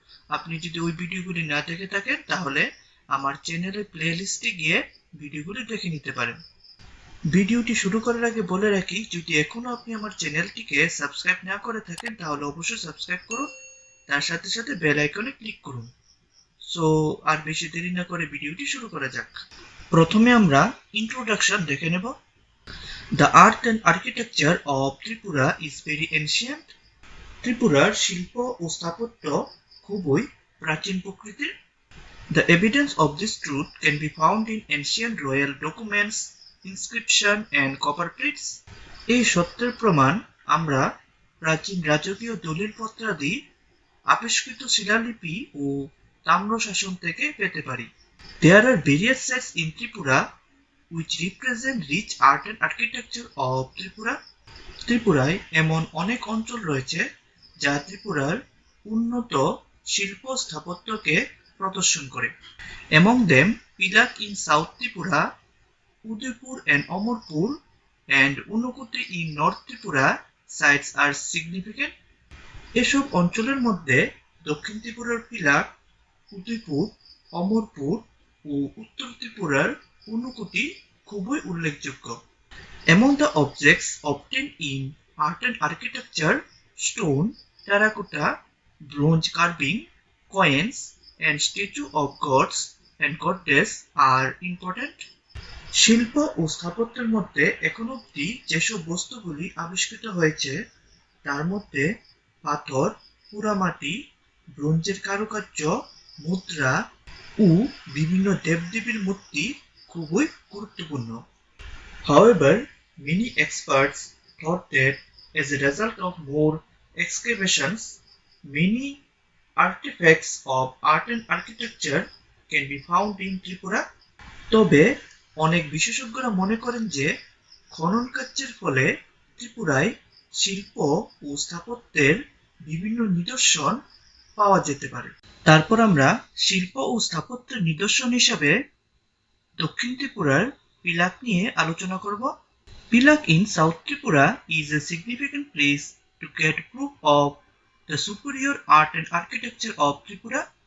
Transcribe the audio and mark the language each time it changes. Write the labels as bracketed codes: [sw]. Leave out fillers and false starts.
[bn] আপনি যদি ওই ভিডিওগুলি না দেখে থাকেন তাহলে আমার চ্যানেলের প্লে লিস্টে গিয়ে ভিডিওগুলি দেখে নিতে পারেন। ভিডিওটি শুরু করার আগে বলে রাখি, যদি এখনো আপনি আমার চ্যানেলটিকে সাবস্ক্রাইব না করে থাকেন তাহলে অবশ্যই সাবস্ক্রাইব করুন, তার সাথে সাথে বেল আইকনে ক্লিক করুন। সো আর বেশি দেরি না করে ভিডিওটি শুরু করা যাক। প্রথমে আমরা ইন্ট্রোডাকশন দেখে নেব। [en] The art and architecture of Tripura is very ancient. [bn] ত্রিপুরার শিল্প ও স্থাপত্য খুবই প্রাচীন প্রকৃতির। [en] The evidence of this truth can be found in ancient royal documents, inscription and copper plates. [bn] এই সত্যের প্রমাণ আমরা প্রাচীন রাজকীয় দলিলপত্রাদি, আবিষ্কৃত শিলালিপি ও তাম্রশাসন থেকে পেতে পারি। [en] There are various sites in Tripura which represent rich art and architecture of Tripura. [bn] ত্রিপুরায় এমন অনেক অঞ্চল রয়েছে যা ত্রিপুরার উন্নত শিল্প স্থাপত্যকে প্রদর্শন করে। [en] Among them, Pilak in South Tripura, Udaipur and Amarpur, and Unukoti in North Tripura sites are significant. [bn] এসব অঞ্চলের মধ্যে দক্ষিণ ত্রিপুরার পিলাক, উদয়পুর, অমরপুর ও উত্তর ত্রিপুরার উনকোটি খুবই উল্লেখযোগ্য। [en] Among the objects obtained in art and architecture, stone, terracotta, bronze carving, coins, and statue of gods and goddess are important. [bn] শিল্প ও স্থাপত্যের মধ্যে এখন অবধি যেসব বস্তুগুলি আবিষ্কৃত হয়েছে তার মধ্যে পাথর, পোড়ামাটি, ব্রোঞ্জের কারুকার্য, মুদ্রা ও বিভিন্ন দেবদেবীর মূর্তি খুবই গুরুত্বপূর্ণ। [en] However, many experts thought that as a result of more excavations, many artifacts of art and architecture can be found in Tripura. [bn] তবে অনেক বিশেষজ্ঞরা মনে করেন যে খনন কার্যের ফলে ত্রিপুরায় শিল্প ও স্থাপত্যের বিভিন্ন নিদর্শন পাওয়া যেতে পারে। তারপর আমরা শিল্প ও স্থাপত্যের নিদর্শন হিসাবে দক্ষিণ ত্রিপুরার পিলাক নিয়ে আলোচনা করব। [en] Pilak in South Tripura is a significant place to get proof of the superior art and architecture of Tripura.